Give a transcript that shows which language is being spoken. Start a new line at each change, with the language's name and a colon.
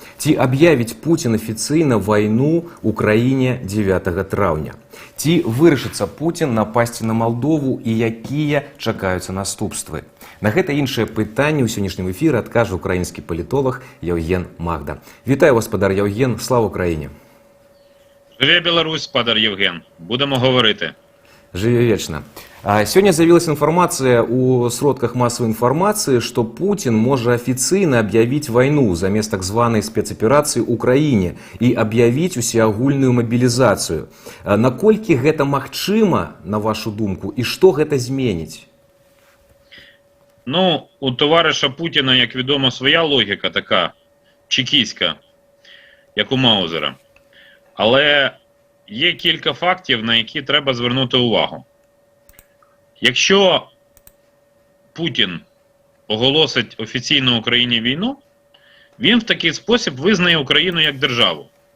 Belarusian: Ці аб'явіць Пуцін афіцыйна вайну Украіне 9 траўня? Ці вырашыцца Пуцін напасці на Малдову і якія чакаюцца наступствы? На гэта іншае пытанне ў сённяшнім эфіры адкажа украінскі палітолог Яўген Магда. Вітаю вас, спадар Яўген,
Ukrainian: слава Україні! Живе Беларусь, спадар Євген. Будемо говорити. Живе вечна.
Belarusian: Сёння з'явілася інфармацыя ў сродках масавай інфармацыі, што Пуцін можа афіцыйна аб'явіць вайну замест так званай спецаперацыі ў Украіне і аб'явіць усеагульную мабілізацыю. Наколькі гэта магчыма, на вашу думку, і што гэта зменіць?
Ukrainian: Ну, у товариша Путіна, як відомо, своя логіка така, чекістська, як у Маузера. Але є кілька фактів, на які треба звернути увагу. Якщо Путін оголосить офіційно Україні війну, він в такий спосіб визнає Україну як державу.